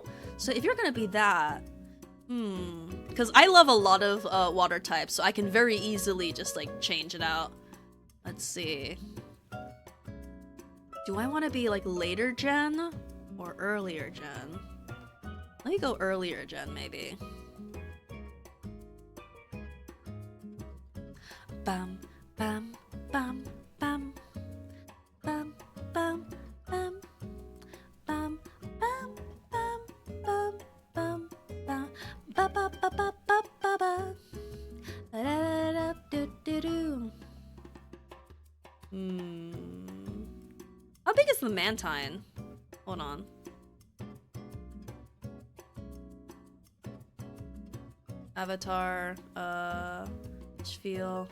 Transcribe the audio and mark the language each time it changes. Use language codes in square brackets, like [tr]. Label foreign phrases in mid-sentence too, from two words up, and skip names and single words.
[en] So if you're gonna be that, because I love a lot of water types, so I can very easily just like change it out. Let's see. Do I want to be like later gen or earlier gen? Let me go earlier gen maybe. Bam, bam, bam, bam, bam, bam, bam. Bam, bam, bam, bam, bam, bam, ba ba ba ba ba ba ba. Da da da do do do. How big is the Mantine? Hold on. Avatar, Spiel.